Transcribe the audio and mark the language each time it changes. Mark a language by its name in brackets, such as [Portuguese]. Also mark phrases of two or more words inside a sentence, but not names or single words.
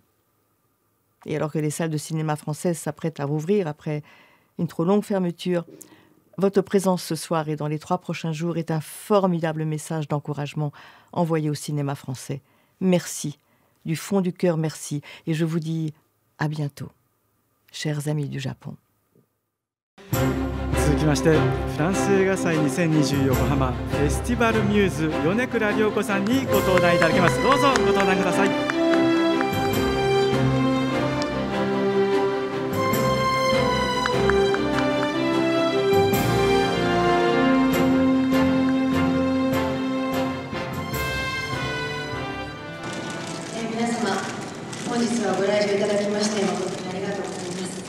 [French] Et alors que les salles de cinéma françaises s'apprêtent à rouvrir après une trop longue fermeture, votre présence ce soir et dans les 3 prochains jours est un formidable message d'encouragement envoyé au cinéma français. Merci, du fond du cœur merci, et je vous dis à bientôt, chers amis du Japon. [Japanese] 続きましてフランス映画祭2020横浜フェスティバルミューズ米倉涼子さんにご登壇いただきます。どうぞご登壇ください。皆様、本日はご来場いただきまして誠にありがとうございます。